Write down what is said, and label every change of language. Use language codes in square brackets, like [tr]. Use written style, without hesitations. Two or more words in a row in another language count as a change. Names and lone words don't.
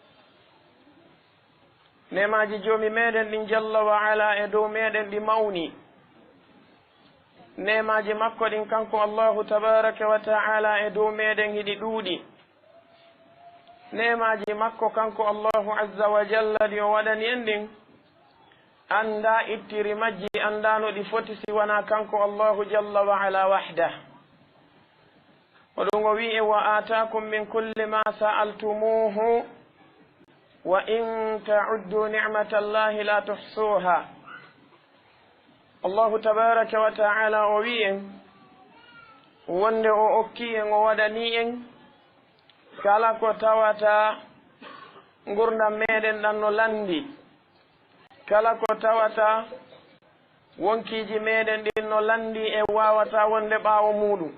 [ff] nemaji jomi meɗen ɗin [ar] جل وعلا [ff] e dow meɗen ɗi mawni. nemaji makko ɗin kanko [ar] الله تبارك وتعالى [ff] e dow meɗen hiɗi ɗuuɗi. nemaji makko kanko [ar] الله عز وجل [ff] ɗi o waɗani en ɗin anda ittiri majji, andano ɗi foti siwana kanko [ar] الله جل وعلا وحده. [ff] oɗum o wi [ar] وآتاكم من كل ما سألتموه وإن تعدوا نعمة الله لا تحصوها. الله تبارك وتعالى [ff] o wi en wonde o okki en o waɗani en kala ko tawata gurdam meɗen ɗan no landi, kala ko tawata wonkiji meɗen ɗin no landi e wawata wonde ɓaawo muɗum.